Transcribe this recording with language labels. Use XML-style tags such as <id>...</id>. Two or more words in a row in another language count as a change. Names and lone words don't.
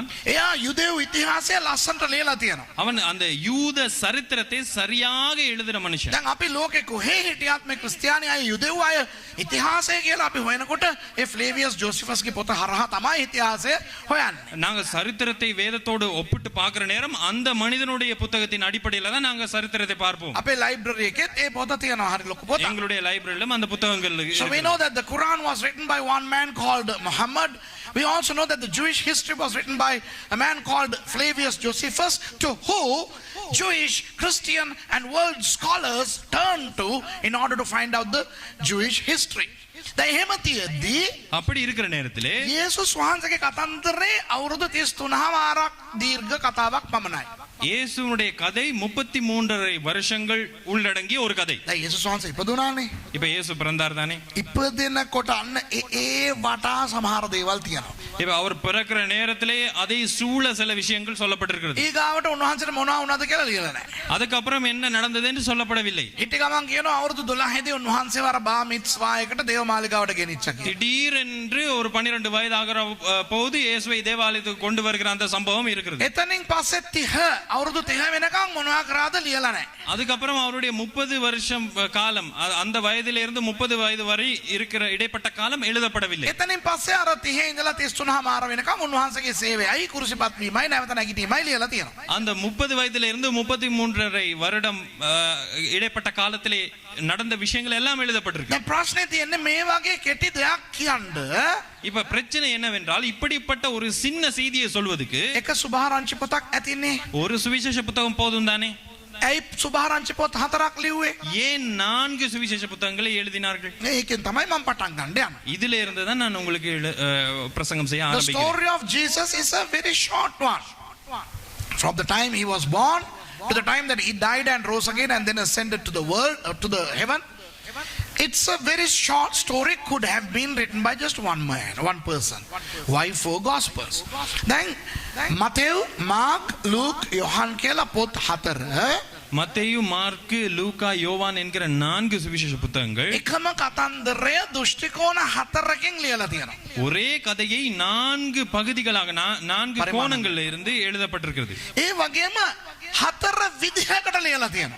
<si>එයා යුදෙව් ඉතිහාසය ලස්සනට ලියලා තියෙනවා.</si> <ta>அவன் அந்த யூத சரித்திரத்தை சரியாக எழுதுற மனுஷன்.</ta> <si>දැන් අපි ලෝකේ කොහේ හිටියත් මේ ක්‍රිස්තියානි අය යුදෙව් අය ඉතිහාසය කියලා අපි හොයනකොට ඒ ෆ්ලේවියස් ජෝසිෆස්ගේ පොත හරහා තමයි ඉතිහාසය හොයන්නේ.</si> <ta>நாங்க சரித்திரத்தை வேதத்தோடு ஒப்பிட்டு பார்க்கிற நேரம் அந்த மனிதனுடைய புத்தகத்தின் அடிப்படையில தான் நாங்க சரித்திரத்தை பார்ப்போம்.</ta> <si>අපේ ලයිබ්‍රරි එකෙත් ඒ පොත තියෙනවා. හරි ලොකු පොතක්.</si> <ta>எங்களுடைய லைப்ரரியிலும் அந்த புத்தகங்கள்</ta> <en>So we know that the Quran was written by one man called Muhammad. We also know that the Jewish history was written by a man called Flavius Josephus, to who Jewish, Christian and world scholars turned to in order to find out the Jewish history.</en> <si>දැන් එහෙම තියෙද්දී</si> <ta>அப்படி இருக்கிற நேரத்திலே</ta> <si>යේසුස් වහන්සේගේ කතන්දරේ අවුරුදු 33 දීර්ඝ කතාවක් පමණයි.</si> <ta>இயேசுனுடைய கதை 33.5 வருஷங்கள் உள்ளடங்கிய ஒரு கதை.</ta> <si>දැන් යේසුස් වහන්සේ ඉපදුනානේ.</si> <ta>இப்ப இயேசு பிறந்தார் தானே.</ta> <si>ඉපදෙනකොට අන්න ඒ වටා සමහර දේවල් තියෙනවා.</si> <ta>இப்ப அவர் பிறக்கிற நேரத்திலே அதை சூழ சில விஷயங்கள் சொல்லப்பட்டிருக்கிறது.</ta> <si>ඊගාවට උන්වහන්සේට මොනවා වුණාද කියලා ලියලා නැහැ.</si> <ta>அதுக்கப்புறம் என்ன நடந்தது என்று சொல்லப்படவில்லை.</ta> <si>හිට ගමන් කියනවා අවුරුදු 12 දී උන්වහන්සේව අර බා මිත්ස්වා එකට දේවමාලිගාවට ගෙනිච්චා කියලා.</si> <ta>திடீரென்று ஒரு 12 வயது ஆகிற போது இயேசுவை தேவாலயத்துக்கு கொண்டு வருகிற அந்த சம்பவம் இருக்கிறது.</ta> <si>එතනින් පස්සේ 30 අවුරුදු 30 වෙනකන් මොනවා කරාද ලියලා නැහැ.</si> <ta>அதுக்கப்புறம் அவருடைய 30 வருஷம் காலம், அந்த வயதிலிருந்து 30 வயது வரை இருக்கிற இடைப்பட்ட காலம் எழுதப்படவில்லை.</ta> <si>එතනින් පස්සේ අර 30 ඉඳලා 33 මාර වෙනකන් උන්වහන්සේගේ සේවයයි කුරුසිපත් වීමයි නැවත නැගිටීමයි ලියලා තියෙනවා.</si> <ta>அந்த 30 வயதிலிருந்து 33.5 வருடம் இடைப்பட்ட காலத்திலே நடந்த விஷயங்கள் எல்லாம் எழுதப்பட்டிருக்கு.</ta> <si>දැන් ප්‍රශ්නේ තියෙන්නේ මේ වගේ කෙටි දෙයක් කියන්න</si> <ta>இப்ப பிரச்சனை என்னவென்றால் இப்படிப்பட்ட ஒரு சின்ன செய்தியை சொல்வதற்கு</ta> <si>එක සුභාරංචි පොතක් ඇතිනේ.</si> <ta>ஒரு சுவிசேஷ புத்தகம் போதும் தானே?</ta> <si>ඇයි සුභාරංචි පොත් 4ක් ලිව්වේ?</si> <ta>ஏன் 4 சுவிசேஷ புத்தகங்களை எழுதினார்கள்?</ta> <si>මේකෙන් තමයි මම පටන් ගන්න යන්නේ.</si> <ta>இதில இருந்து தான் நான் உங்களுக்கு பிரசங்கம் செய்ய</ta> <en>The</en> <ta>ஆரம்பிக்கிறேன்.</ta> <en>story of Jesus is a very short one. From the time he was born to the time that he died and rose again and then ascended to the world, to the heaven. It's a very short story, could have been written by just one man, one person. Why 4 gospels? Then Matthew, Mark, Luke, Johann</en> <si>කියලා පොත් 4</si> <ta>மத்தேயு, மார்க்கு, லூக்கா, யோவான் என்கிற 4 சுவிசேஷ புத்தகங்கள்</ta> <si>එකම කතන්දරය දෘෂ්ටි කෝණ 4කින් ලියලා තියෙනවා.</si> <ta>ஒரே கதையை 4 பகுதிகளாக 4 கோணங்கள்ல இருந்து எழுதப்பட்டிருக்கிறது.</ta> <si>ඒ වගේම 4 විදිහකට ලියලා තියෙනවා.</si>